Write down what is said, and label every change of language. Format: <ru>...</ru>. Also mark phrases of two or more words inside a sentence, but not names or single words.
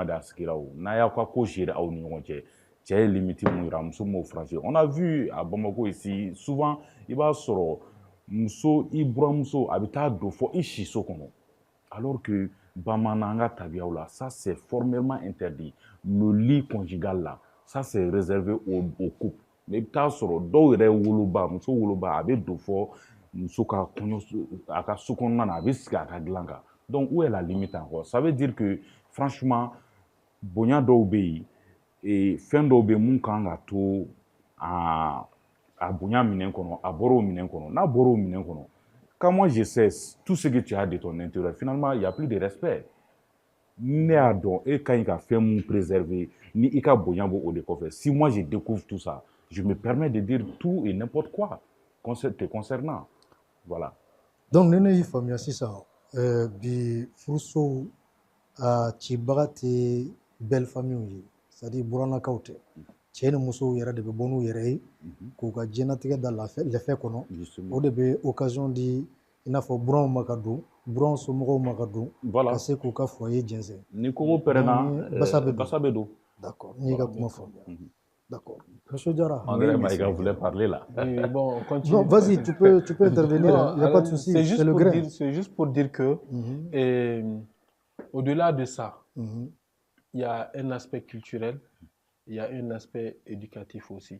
<bm>de a sigira o n'a y'aw ka ko gérer aw ni ɲɔgɔn cɛ cɛ ye limite mun yira muso m'o franchir</bm> <fr>on a vu à Bamako ici souvent</fr> <bm>i b'a sɔrɔ muso i buramuso a bɛ taa don fɔ i siso kɔnɔ</bm> <fr>alors que</fr> <bm>bamanan ka tabiyaw la</bm> <fr>ça c'est formellement interdit le lit conjugal là ça c'est réservé au couple</fr> <bm>mais i bɛ taa sɔrɔ dɔw yɛrɛ woloba muso woloba a bɛ don fɔ muso ka kɔɲɔ a ka so kɔnɔna na a bɛ sigi a ka dilan kan</bm> <fr>donc où est la limite encore ça veut dire que franchement</fr> <bm>bonya dɔw bɛ yen fɛn dɔw bɛ yen mun kan ka to a bonya minɛn kɔnɔ a bɔra o minɛn kɔnɔ n'a bɔra o minɛn kɔnɔ</bm> <fr>quand moi je sais tout ce que tu as de ton intérieur finalement il y a plus de respect</fr> <bm>ne y'a dɔn e ka ɲi ka fɛn mun préserver ni i ka bonya b'o o de kɔfɛ</bm> <fr>si moi je découvre tout ça je me permets de dire tout et n'importe quoi te concernant voilà</fr> <bm>donc ne y'i faamuya sisan bi furusow a cibaga tɛ</bm> <fr>belle famille</fr> <bm>ye</bm> <fr>c'est à dire</fr> <bm>burannakaw tɛ cɛ ni musow yɛrɛ de bɛ bɔ n'u yɛrɛ ye k'u ka diɲɛnatigɛ da lɛfɛ kɔnɔ o de bɛ occasion di i n'a fɔ buranw ma ka don buranw somɔgɔw ma ka don ka se k'u ka foyer jɛnsɛn ni kogo pɛrɛnna basa bɛ don d'accord n y'i ka kuma faamuya d'accord monsieur Diarra</bm> <fr>André Maïga voulait parler là bon continue non vas-y tu peux intervenir il n'y a pas de souci c'est le grain c'est juste pour dire que au-delà de ça il y a un aspect culturel il y a un aspect éducatif aussi.</fr>